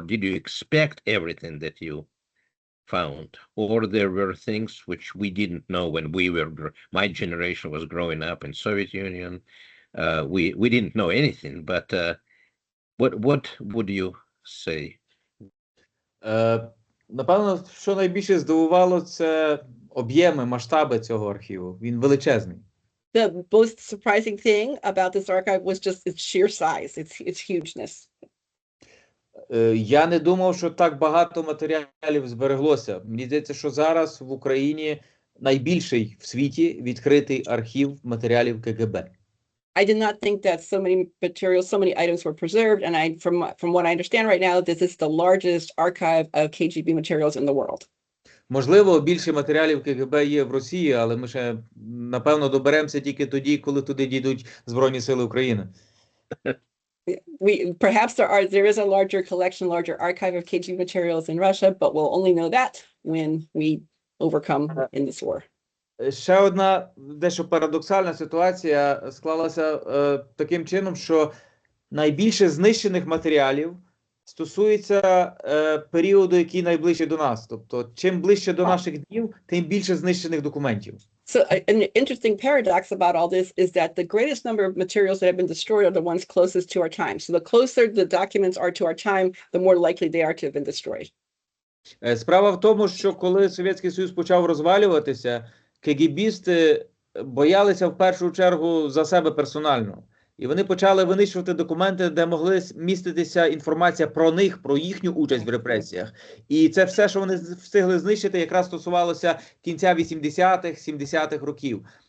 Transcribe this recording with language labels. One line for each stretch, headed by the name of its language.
English: Did you expect everything that you found, or there were things which we didn't know when my generation was growing up in Soviet Union? We didn't know anything, but what would you say?
Ukrainian: Напевно, що найбільше здивувало, це об'єми, масштаби цього архіву. Він величезний.
English: The most surprising thing about this archive was just its sheer size, its hugeness.
Ukrainian: Я не думав, що так багато матеріалів збереглося. Мені здається, що зараз в Україні найбільший в світі відкритий архів матеріалів КГБ.
English: I did not think that so many materials, so many items were preserved, and from what I understand right now, this is the largest archive of KGB materials in the world.
Ukrainian: Можливо, більше матеріалів КГБ є в Росії, але ми ще, напевно, доберемося тільки тоді, коли туди дійдуть Збройні Сили України.
English: Perhaps there is a larger collection, larger archive of KGB materials in Russia, but we'll only know that when we overcome in this war.
Ukrainian: Ще одна дещо парадоксальна ситуація склалася таким чином, що найбільше знищених матеріалів стосується періоду, який найближче до нас. Тобто, чим ближче до наших днів, тим більше знищених документів.
English: So an interesting paradox about all this is that the greatest number of materials that have been destroyed are the ones closest to our time. So the closer the documents are to our time, the more likely they are to have been destroyed.
Ukrainian: Справа в тому, що коли Совєтський Союз почав розвалюватися, кегебісти боялися в першу чергу за себе персонально. І вони почали винищувати документи, де могли міститися інформація про них, про їхню участь в репресіях. І це все, що вони встигли знищити, якраз стосувалося кінця 80-х, 70-х років.